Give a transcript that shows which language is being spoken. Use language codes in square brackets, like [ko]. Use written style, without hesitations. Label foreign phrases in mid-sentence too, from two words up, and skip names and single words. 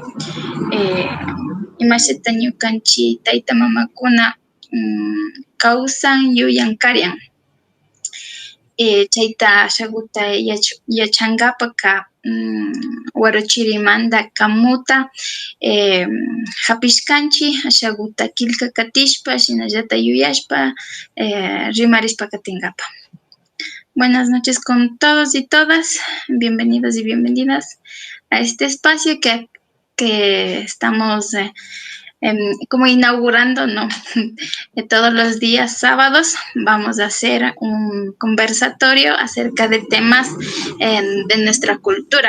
[qu] imashita ñukanchi tayta mamakuna kawsan yuyan karyan chayta ashaguta yachankapaka Huarochirimanta kamuta hapishkanchi ashaguta kilka katishpa shinallata yuyashpa rimarishpa katingapa. [es] Buenas noches con todos y todas, bienvenidos y bienvenidas a este espacio que estamos como inaugurando, ¿no? Todos los días sábados vamos a hacer un conversatorio acerca de temas de nuestra cultura.